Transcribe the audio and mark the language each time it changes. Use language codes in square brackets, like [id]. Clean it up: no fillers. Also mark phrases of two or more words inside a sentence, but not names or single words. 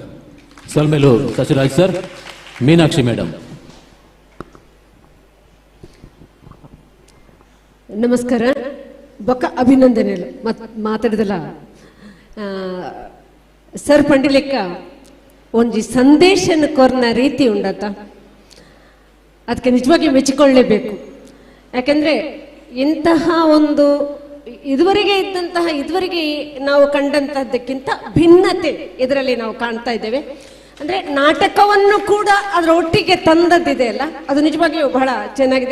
[tcy] ಸೊಲ್ಮೇಲು ಸಚಿರಾಜ್ ಸರ್. ಮೀನಾಕ್ಷಿ ಮೇಡಮ್. ನಮಸ್ಕಾರ. ಬೊಕ್ಕ ಅಭಿನಂದನೆ ಮಾತಾಡಿದಲ್ಲ ಸರ್ ಪಂಡಿಲೆಕ್ಕ ಒಂಜಿ ಸಂದೇಶನ ಕೊರ್ನ ರೀತಿ ಉಂಡತ್ತ [kn] ಅದಕ್ಕೆ ನಿಜವಾಗಿ ಮೆಚ್ಚಿಕೊಳ್ಳಲೇಬೇಕು. ಯಾಕೆಂದ್ರೆ ಇಂತಹ ಒಂದು ಇದುವರೆಗೆ ನಾವು ಕಂಡಂತಹದ್ದಕ್ಕಿಂತ ಭಿನ್ನತೆ ಇದರಲ್ಲಿ ನಾವು ಕಾಣ್ತಾ ಇದ್ದೇವೆ. ಅಂದ್ರೆ ನಾಟಕವನ್ನು ಕೂಡ ಅದರ ಒಟ್ಟಿಗೆ ತಂದದ್ದಿದೆ ಅಲ್ಲ, ಅದು ನಿಜವಾಗಿಯೂ ಬಹಳ ಚೆನ್ನಾಗಿದೆ.